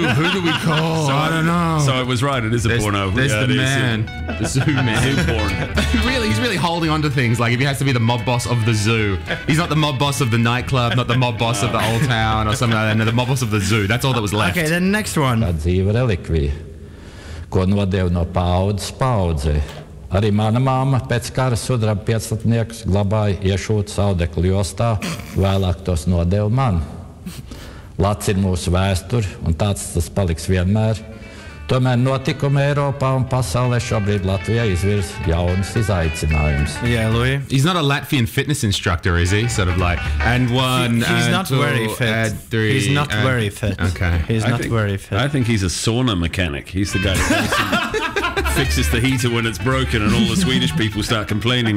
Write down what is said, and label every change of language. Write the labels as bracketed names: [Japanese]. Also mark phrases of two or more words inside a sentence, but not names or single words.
[English] Who do we call? I don't know. So I was right. It is a porno. There's Yeah, the it is. man, the zoo man. Zoo porn. He's really holding on to things. Like if he has to be the mob boss of the zoo, he's not the mob boss of the nightclub, not the mob boss of the old town or something like that. No, the mob boss of the zoo. That's all that was left. Okay, the next one. [Latvian] Tā dzīve relikvija, ko nodeva no paudzes paudzei. Arī mana māma pēc kara sudraba pieclatniekus glabāja iešūt Saudekļu jostā, vēlāk tos nodeva man. Lats ir mūsu vēsture, un tāds tas paliks vienmēr. Tomēr notikumi Eiropā un pasaulē šobrīd Latvijā izvirz jaunus izaicinājumus. [English] Yeah, Louis. He's not a Latvian fitness instructor, is he? Sort of like, and one, He's and not two, very fit. and three. He's not and- very fit. Okay. He's not very fit. I think he's a sauna mechanic. He's the guy who fixes the heater when it's broken and all the Swedish people start complaining.